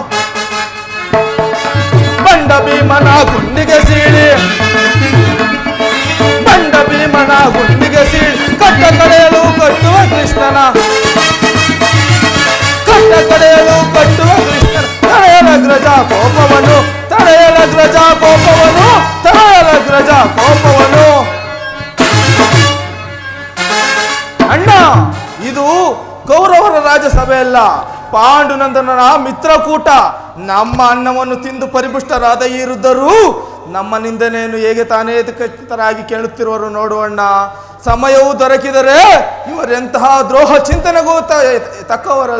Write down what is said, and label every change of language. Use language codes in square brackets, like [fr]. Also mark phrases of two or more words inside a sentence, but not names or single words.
[kn] ಬಂಡ ಭೀಮನ ಗುಂಡಿಗೆ ಸೀಳಿ ಬಂಡ ಭೀಮನ ಗುಂಡಿಗೆ ಸೀಳಿ ಕಟ್ಟ ಕಡೆಯಲು ಕಟ್ಟುವ ಕೃಷ್ಣನ ಕಟ್ಟ ಕಡೆಯಲು ಕಟ್ಟುವ ಕೃಷ್ಣನ. ತಡೆಯಲಗ್ರಜ ಕೋಪವನು ತಡೆಯಲಗ್ರಜ ಕೋಪವನು ತಡೆಯಲಗ್ರಜ ಕೋಪವನು. ಅಣ್ಣ, ಇದು ಕೌರವರ ರಾಜಸಭೆಯಲ್ಲ, ಪಾಂಡುನಂದನನ ಮಿತ್ರಕೂಟ. ನಮ್ಮ ಅನ್ನವನ್ನು ತಿಂದು ಪರಿಪುಷ್ಟರಾದ ಈ ವೃದ್ಧರು ನಮ್ಮ ನಿಂದನೆಯನ್ನು ಹೇಗೆ ತಾನೇ ಖಚಿತರಾಗಿ ಕೇಳುತ್ತಿರುವರು ನೋಡುವಣ್ಣ. ಸಮಯವು ದೊರಕಿದರೆ ಇವರೆಂತಹ ದ್ರೋಹ ಚಿಂತನೆಗೂ ತಕ್ಕವರಲ್ಲ.